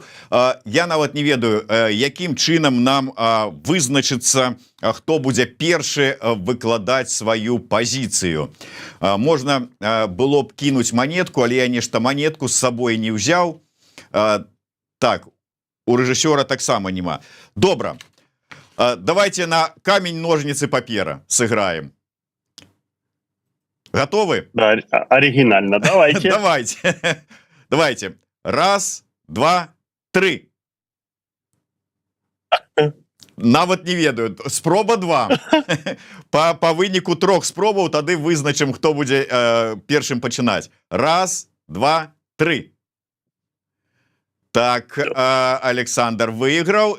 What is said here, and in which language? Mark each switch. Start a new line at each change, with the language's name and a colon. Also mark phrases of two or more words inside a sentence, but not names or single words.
Belarusian: Я нават не ведаю, якім чынам нам вызначыцца, хто будзе першы выкладаць сваю пазіцыю. Можна было б кінуць манетку, але я нешта манетку з сабой не ўзяў. Так, у рэжысёра таксама няма.
Russian: Добра, давайте на камень, ножницы, папера сыграем. Готовы? Да, оригинально, давайте. Давайте. Раз, два, три.
Belarusian: Нават не ведаю. Спроба 2. Па выніку 3 спробаў тады вызначым, хто будзе першым пачынаць.
Russian: Раз, два, три.
Belarusian: Так, Александр выйграў.